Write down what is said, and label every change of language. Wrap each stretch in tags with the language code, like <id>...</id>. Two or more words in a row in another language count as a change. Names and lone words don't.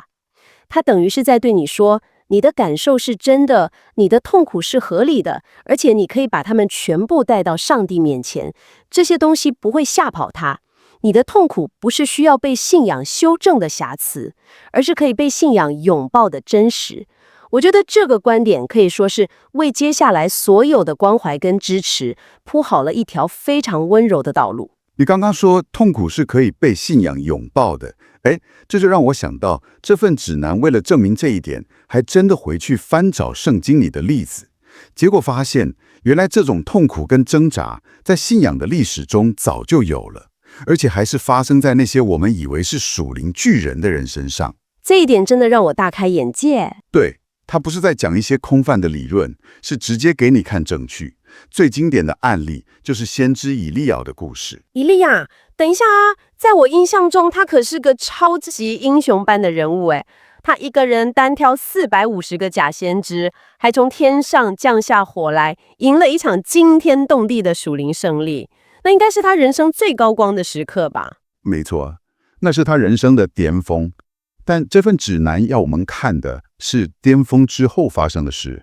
<zh>他等於是在對你說，你的感受是真的，你的痛苦是合理的，而且你可以把它們全部帶到上帝面前，這些東西不會嚇跑他。你的痛苦不是需要被信仰修正的瑕疵，而是可以被信仰擁抱的真實。我覺得這個觀點可以說是為接下來所有的關懷跟支持鋪好了一條非常溫柔的道路。你剛剛說痛苦是可以被信仰擁抱的，這就讓我想到這份指南為了證明這一點，還真的回去翻找聖經裡的例子，結果發現原來這種痛苦跟掙扎在信仰的歷史中早就有了，而且還是發生在那些我們以為是屬靈巨人的人身上。這一點真的讓我大開眼界。對，他不是在講一些空泛的理論，是直接給你看證據。最經典的案例就是先知以利亞的故事。以利亞，等一下啊，在我印象中，他可是個超級英雄般的人物誒。他一個人單挑450個假先知，還從天上降下火來，贏了一場驚天動地的屬靈勝利。那應該是他人生最高光的時刻吧？沒錯，那是他人生的巔峰。但這份指南要我們看的是巔峰之後發生的事。</zh>